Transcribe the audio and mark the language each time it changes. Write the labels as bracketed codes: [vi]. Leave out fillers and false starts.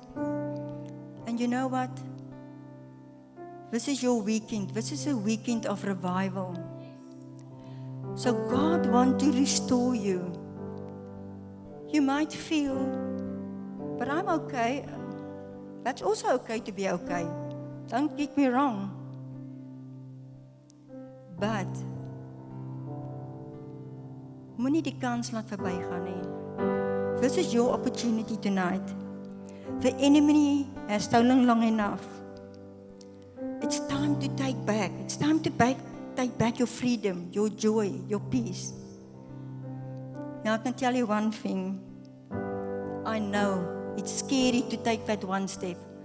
[en] And you know what? This is your weekend. This is a weekend of revival. So God wants to restore you. You might feel, but I'm okay. That's also okay to be okay. Don't get me wrong. [af] But moenie die kans laat verbygaan nie. [en] This is your opportunity tonight. The enemy has stolen long enough. It's time to take back. It's time to take back your freedom, your joy, your peace. Now I can tell you one thing. I know it's scary to take that one step.